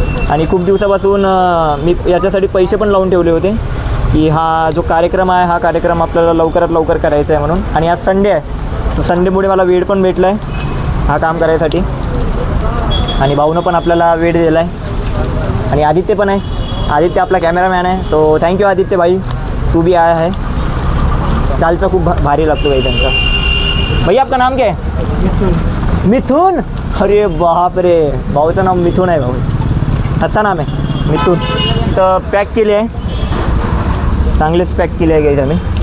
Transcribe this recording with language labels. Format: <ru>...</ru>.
<mr>आणि खूप दिवसापासून मी याच्यासाठी पैसे पण लावून ठेवले होते की हा जो कार्यक्रम आहे हा कार्यक्रम आपल्याला लवकरात लवकर करायचा आहे म्हणून. आणि आज संडे आहे, तर संडेमुळे मला वेळ पण भेटला आहे. हा काम करायसाठी. आणि भाऊनं पण आपल्याला वेळ दिला आहे. आणि आदित्य पण आहे. आदित्य आपला कॅमेरामॅन आहे.</mr> <en>so thank you</en> <hi>आदित्य भाई, तू भी आया है.</hi> <mr>दालचा खूप भारी लागतो भाई त्यांचा.</mr> <hi>भैया आपका नाम क्या है?</hi> <mr>मिथुन. अरे बाप रे, भाऊचं नाव मिथुन आहे. भाऊ</mr> <hi>अच्छा नाम</hi> <mr>आहे मिथुन. तर पॅक केले आहे, चांगलेच पॅक केले आहे गाइस आम्ही.</mr>